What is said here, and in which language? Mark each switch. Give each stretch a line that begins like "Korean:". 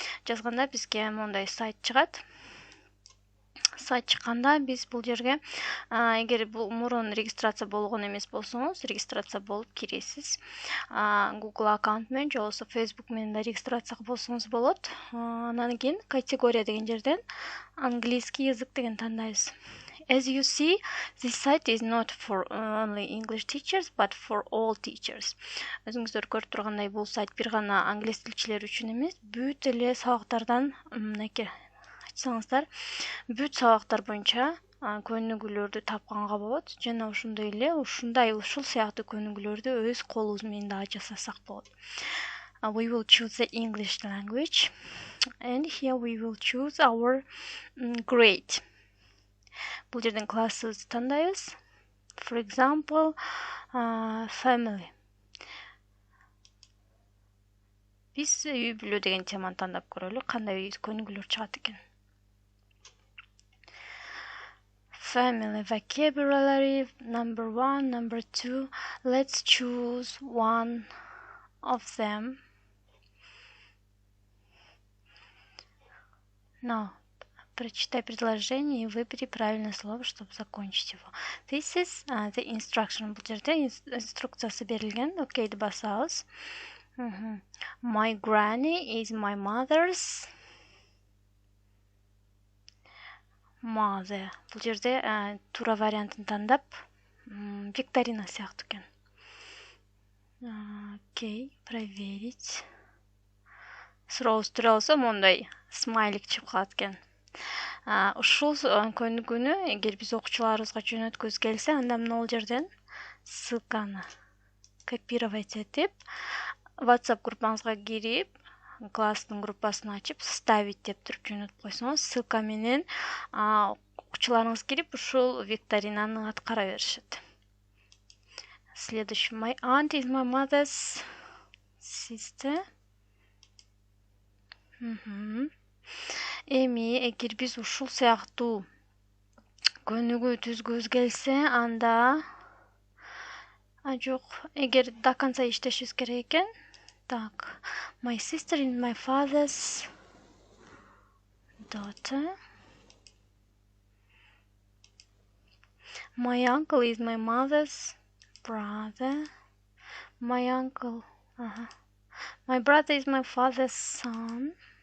Kyrgyz: Жазганда бизге мондай сайт чыгат. Сайт чыкканда биз бул жерге эгер бул мурун регистрация болгон эмес болсоңуз, регистрация болуп киресиз. Google аккаунт менен же болбосо Facebook менен да регистрация болсоңуз болот. Анан кийин категория деген жерден
Russian: английский язык
Kyrgyz: деген тандайбыз.
English: As you see, this site is not for only English teachers, but for all teachers.
Kyrgyz: Өзүңүздөр көрүп тургандай, бул сайт бир гана англис тилчилер үчүн эмес, бүт эле сабактардан мынакей айтсаңыздар, бүт сабактар боюнча көнүгүүлөрдү тапканга болот. Жана ошондой эле ушул сыяктуу көнүгүүлөрдү өз колубуз менен да жасасак болот.
English: We will choose the English language, and here we will choose our grade.
Kyrgyz: Бул жерден классыбызды тандайбыз.
English: For example, family.
Kyrgyz: Биз үй бүлө деген теманы тандап көрөлү, кандай көнүгүүлөр чыгат экен.
English: Family vocabulary, number 1, number 2. Let's choose one of them.
Russian: Now, прочитай предложение и выбери правильное слово, чтобы закончить его.
English: This is the instruction.
Kyrgyz: Бул жерде инструкциясы берилген. Okey'ди басабыз.
English: My granny is my mother's mother.
Kyrgyz: Бул жерде туура вариантын тандап, викторина сыяктуу экен. Окей, проверить. Сурооңуз туура болсо мондай смайлик чыгып калат экен. Ушул көнүгүүнү эгер биз окуучуларыбызга жөнөткүбүз келсе, анда могул жерден ссылканы копировать этип, WhatsApp группаңызга кирип, класстын группасын ачып, ставить деп туруп жөнөтүп койсоңуз, ссылка менен окуучуларыңыз кирип, ушул викторинаны аткара беришет.
Russian: Следующий.
English: My aunt is my mother's sister.
Kyrgyz: Эми эгер биз ушул сыяктуу көнүгүү түзгүбүз келсе, анда жок, эгер до конца иштешибиз керек экен.
English: Так, my sister is my father's daughter. My uncle is my mother's brother. My uncle, my brother is my father's son.